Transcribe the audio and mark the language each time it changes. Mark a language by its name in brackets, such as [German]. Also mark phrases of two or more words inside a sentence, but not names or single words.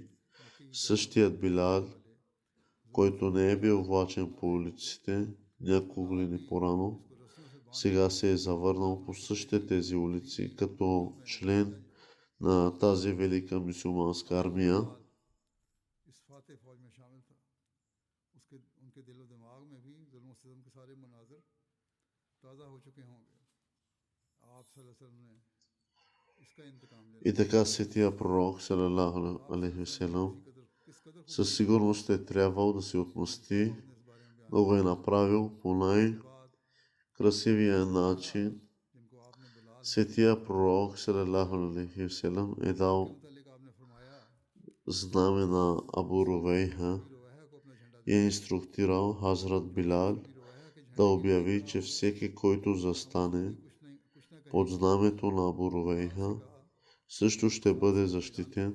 [Bulgarian] Същият Билал, който не е бил влачен по улиците няколко години по-рано, сега се е завърнал по същите тези улици като член на тази велика мюсюлманска армия. И така светия пророк [Arabic] صلى الله عليه وسلم [Bulgarian] със сигурност е трябвал да се отмъсти, но го е направил по най-красивия начин. Светия пророк [Arabic] صلى الله عليه وسلم [Bulgarian] е дал знаме на Абу Рувейха и е инструктирал Хазрат Билал да обяви, че всеки, който застане под знамето на Абу Рувейха, също ще бъде защитен.